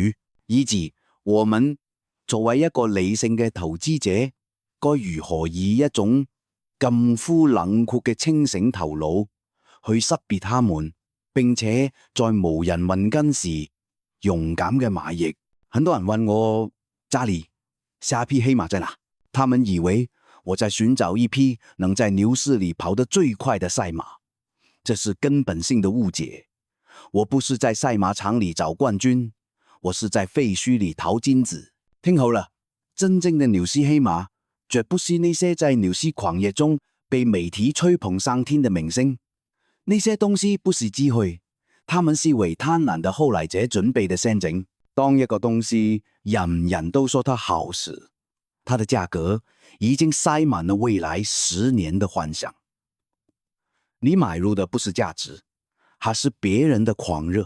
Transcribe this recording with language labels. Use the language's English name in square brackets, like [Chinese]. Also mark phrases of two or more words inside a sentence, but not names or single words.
[Chinese] 以至我們作為一個理性嘅投資者，該如何以一種近乎冷酷嘅清醒頭腦去識別他們，並且在無人問津時勇敢嘅買入？很多人問我，查理，下批黑馬在哪？他們以為我在尋找一匹能在牛市裡跑得最快的賽馬，這是根本性的誤解。我不是在賽馬場裡找冠軍，我是在廢墟裡淘金子。聽好了，真正的牛市黑馬絕不是那些在牛市狂熱中被媒體吹捧上天的明星，那些東西不是機會，他們是為貪婪的後來者準備的陷阱。當一個東西人人都說它好時，它的價格已經塞滿了未來10年的幻想。你買入的不是價值，還是別人的狂熱。